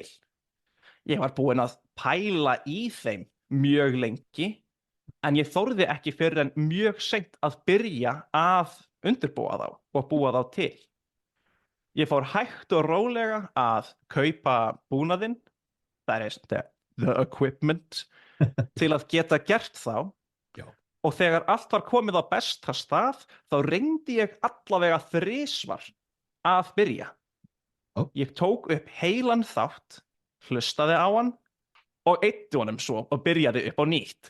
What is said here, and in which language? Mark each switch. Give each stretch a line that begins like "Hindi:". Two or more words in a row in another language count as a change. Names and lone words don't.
Icelandic: Ég var búinn að pæla í þeim mjög lengi, en ég þorði ekki fyrr en mjög seint að byrja að undirbúa þá og búa þá til. Ég fór hægt og rólega að kaupa búnaðinn,
English: that is the equipment,
Icelandic: til að geta gert þá. Já. Og þegar allt var komið á besta stað, þá reyndi ég allavega 3 að byrja. Ég tók upp heilan þátt, hlustaði á hann og eyddi honum svo og byrjaði upp á nýtt.